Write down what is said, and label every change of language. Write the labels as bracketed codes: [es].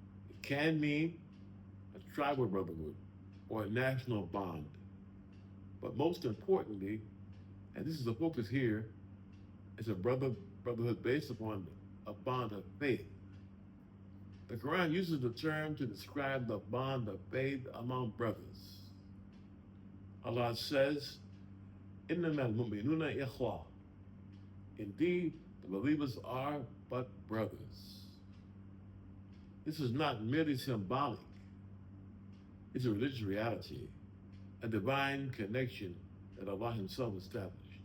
[en] It can mean a tribal brotherhood or a national bond. But most importantly, and this is the focus here, is a brotherhood based upon a bond of faith. The Quran uses the term to describe the bond of faith among brothers. Allah says, [ar] إِنَّمَا الْمُؤْمِنُونَ إِخْوَةٌ. [en] Indeed, the believers are but brothers. This is not merely symbolic. is a religious reality, a divine connection that Allah Himself established.